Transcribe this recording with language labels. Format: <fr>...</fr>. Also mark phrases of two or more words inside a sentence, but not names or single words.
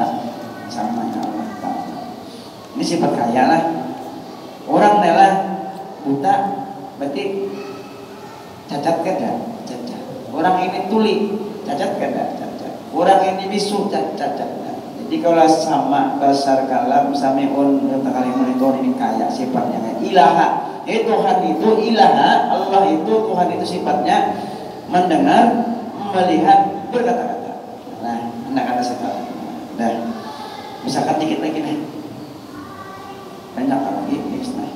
<id>Samanya Allah Ta'ala. Ini sifat kaya lah. Orang nelah buta, berarti cacat kada? Cacat. Orang ini tuli, cacat kada? Cacat. Orang ini bisu, cacat. Jadi kalau sama basar kalam, sami'un, mutakalimun itu ini kaya sifatnya. Ilaha. Tuhan itu ilaha, Allah itu Tuhan itu sifatnya mendengar, melihat, berkata-kata. Nah, anak-anak sekarang. Nah, misalkan dikit lagi nih. Banyak lagi nih.</id>